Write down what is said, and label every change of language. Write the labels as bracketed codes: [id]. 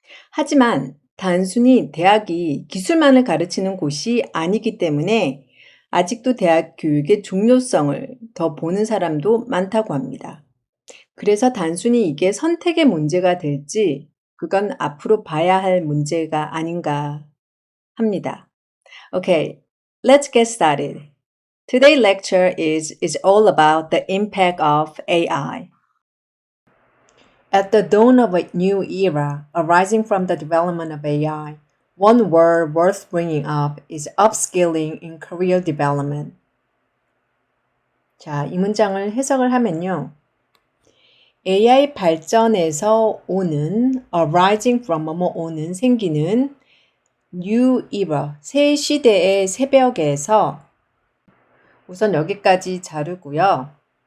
[ko] 하지만 단순히 대학이 기술만을 가르치는 곳이 아니기 때문에 아직도 대학 교육의 중요성을 더 보는 사람도 많다고 합니다. 그래서 단순히 이게 선택의 문제가 될지 그건 앞으로 봐야 할 문제가 아닌가 합니다. [en] Okay, let's get started. Today's lecture is all about the impact of AI. At the dawn of a new era arising from the development of AI, one word worth bringing up is upskilling in career development. [ko] 자, 이 문장을 해석을 하면요. AI 발전에서 오는, [en] arising from [ko] 오는, 생기는 new era, 새 시대의 새벽에서 우선 여기까지 자르고요.